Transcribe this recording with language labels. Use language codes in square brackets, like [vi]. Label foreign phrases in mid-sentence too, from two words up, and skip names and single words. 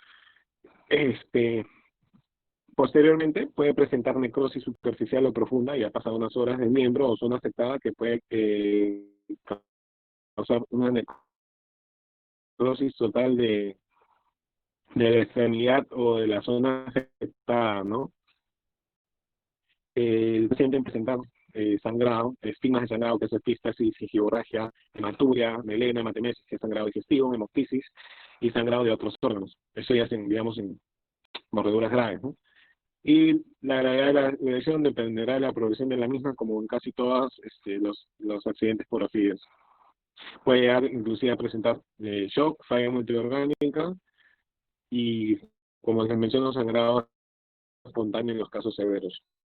[es] Posteriormente puede presentar necrosis superficial o profunda, ya pasado unas horas del miembro o zona afectada que puede causar una necrosis total de la extremidad o de la zona afectada, ¿no? El paciente presenta sangrado, estigmas de sangrado, que es epistasis, gingivorragia, hematuria, melena, hematemesis, que es sangrado digestivo, hemoptisis y sangrado de otros órganos. Eso ya digamos, en mordeduras graves, ¿no? Y la gravedad de la lesión dependerá de la progresión de la misma, como en casi todos los accidentes por ofidios. Puede llegar inclusive a presentar shock, falla multiorgánica y, como les menciono, sangrado espontáneo en los casos severos.